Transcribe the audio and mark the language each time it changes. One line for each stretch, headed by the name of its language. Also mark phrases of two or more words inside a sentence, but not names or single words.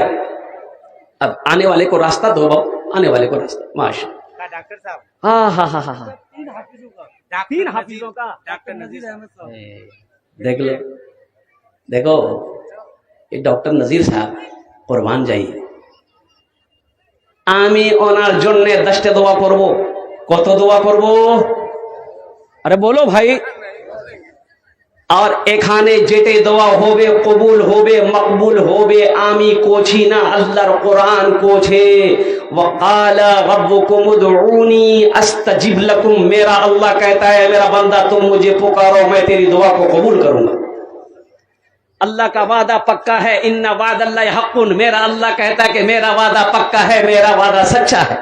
Urdu: اب آنے والے کو راستہ دو بھاؤ، آنے والے کو راستہ. ماشاءاللہ ڈاکٹر صاحب. ہاں 3 حافظوں کا ڈاکٹر نذیر احمد صاحب. دیکھ لو. دیکھو یہ ڈاکٹر نذیر صاحب قربان جائیے.
Bangla: আমি ওনার জন্য 10টা দোয়া করব. কত দোয়া করব? আরে বলো ভাই. আর এখানে যেতে দোয়া হবে কবুল হবে, মকবুল হবে. আমি কোছি না, আল্লাহর কোরআন কোছে.
Arabic: وقال ربكم ادعوني استجب لكم.
Urdu: میرا اللہ کہتا ہے میرا بندہ تم مجھے پکارو میں تیری دعا کو قبول کروں گا. اللہ کا وعدہ پکا ہے.
Arabic: ان وعد اللہ حق.
Urdu: میرا اللہ کہتا ہے کہ میرا وعدہ پکا ہے، میرا وعدہ سچا ہے.